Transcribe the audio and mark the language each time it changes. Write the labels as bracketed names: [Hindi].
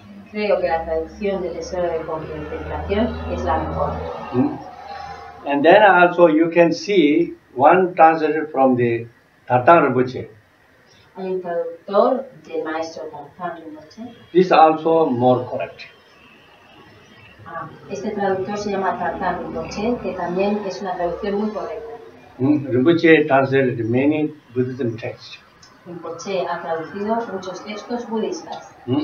[Spanish] Creo que la traducción de Tesoro de Contemplación es la mejor. [English] And then also you can see one translation from the Thupten Rinpoche. [Spanish] Hay un traductor del Maestro Thupten Rinpoche. [English] This is also more correct. [Spanish] Este traductor se llama Thupten Rinpoche, que también es una traducción muy correcta. [English] Rinpoche translated many Buddhism texts. [Spanish] Rinpoche ha traducido muchos textos budistas.